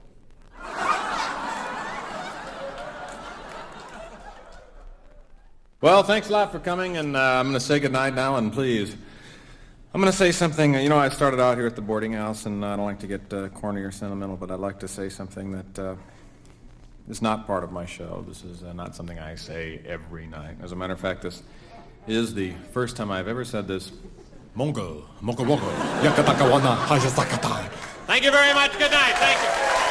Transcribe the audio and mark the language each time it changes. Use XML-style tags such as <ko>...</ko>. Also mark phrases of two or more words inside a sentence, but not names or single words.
<en>Well, thanks a lot for coming, and I'm going to say goodnight now, and please, I'm going to say something. You know, I started out here at the boarding house, and I don't like to get corny or sentimental, but I'd like to say something that is not part of my show. This is not something I say every night. As a matter of fact, this is the first time I've ever said this. Mongo, moko moko, yakataka wana, hajasakata. Thank you very much. Good night. Thank you.</en>